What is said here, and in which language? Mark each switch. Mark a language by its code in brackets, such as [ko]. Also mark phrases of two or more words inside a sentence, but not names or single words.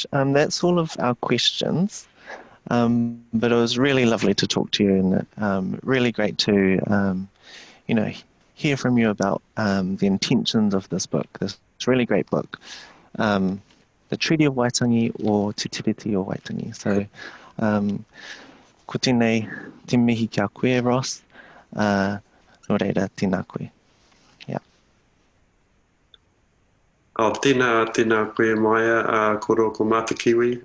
[en] That's all of our questions. But it was really lovely to talk to you, and really great to, hear from you about the intentions of this book, this really great book, the Treaty of Waitangi, or Te Tiriti o Waitangi. [mi] So, ko tēnei te mihi kia koe, Ross, no reira tēnā koe. Tēnā koe Maia, koro ko Mata Kiwi.